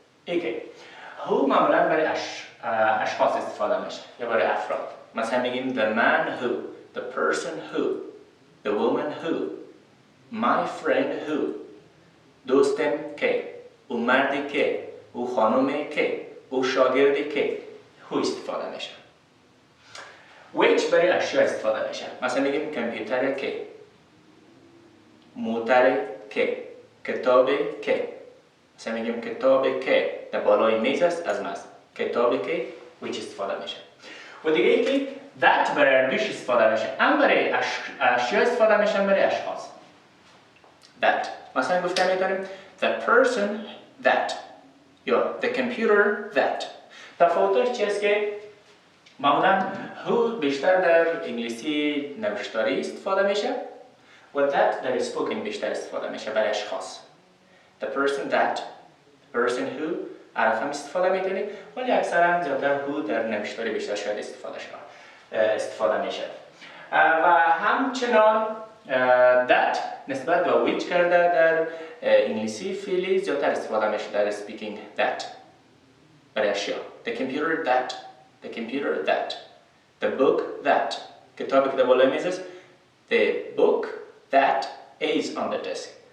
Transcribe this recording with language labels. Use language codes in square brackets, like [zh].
[fa] ایکه who معمولا برای اشخاص استفاده میشه یا برای افراد. مثلا میگیم [en] the man who, the person who, the woman who, my friend who. [fa] دوستم که، او مردی که، او خانمی که، او شاگردی که. who استفاده میشه. which برای اشیا استفاده میشه. مثلا میگیم کامپیوتر که، موتر که، کتاب که. مثلا میگیم کتاب که در بالای میز است از ماست. کتابی که which استفاده میشه. و دیگه ای که that برای اردوش استفاده میشه. هم برای اشیا استفاده میشه، برای اشخاص. [en] that [fa] مثلا گفته میتونیم [en] the person that [fa] یا [en] the computer that. [fa] تفاوتش چی است که معمولا who بیشتر در انگلیسی نوشتاری استفاده میشه و that در spoken بیشتر استفاده میشه برای اشخاص. [en] the person that, the person who [fa] عرف هم استفاده میتونی، ولی اکثرا زیادتر who در نوشتاری بیشتر شاید استفاده میشه. و همچنان that نسبت به which کرده در انگلیسی فعلی زیادتر استفاده میشه در speaking that برای اشیا. [en] the computer that. The computer that. The book that. [fa] کتابی که در بالای میز است. [en] The book that is on the desk.